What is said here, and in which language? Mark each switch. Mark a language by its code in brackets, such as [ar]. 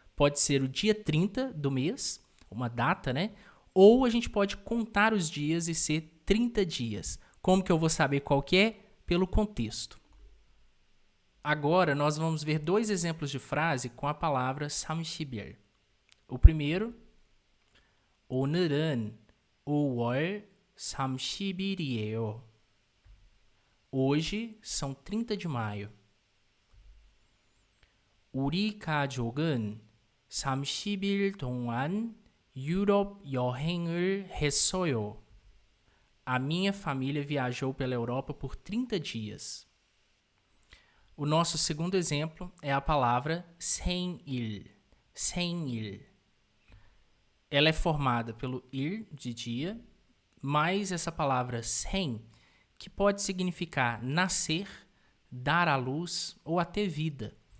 [pt] Pode ser o dia 30 do mês, uma data, né? Ou a gente pode contar os dias e ser 30 dias. Como que eu vou saber qual que é? Pelo contexto. Agora, nós vamos ver 2 exemplos de frase com a palavra samshipil. O primeiro, [ko] 오늘은 5월 30일이에요. [pt] Hoje são 30 de maio. [ko] 우리 가족은 30일 동안 유럽 여행을 했어요. [pt] A minha família viajou pela Europa por 30 dias. O nosso segundo exemplo é a palavra 생일. [ko] 생일. [pt] Ela é formada pelo ir, de dia, mais essa palavra 생, que pode significar nascer, dar à luz ou até vida.